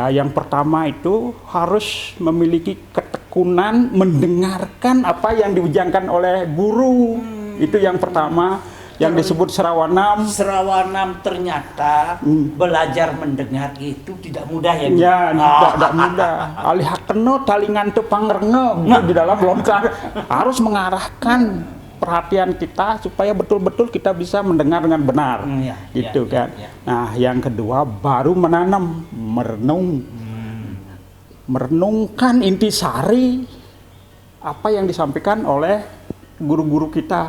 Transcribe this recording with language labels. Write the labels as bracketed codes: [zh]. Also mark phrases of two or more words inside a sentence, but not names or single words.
[id] Yang pertama itu harus memiliki ketekunan mendengarkan apa yang diujankan oleh guru. Itu yang pertama, yang disebut serawanam. Serawanam ternyata belajar mendengar itu tidak mudah ya. Bu? Ya, tidak mudah. [kaw] Alihakeno talingan tu pangrenge [id] di dalam lontar harus mengarahkan perhatian kita supaya betul-betul kita bisa mendengar dengan benar, gitu kan. Nah, yang kedua baru menanam, merenung, merenungkan intisari apa yang disampaikan oleh guru-guru kita.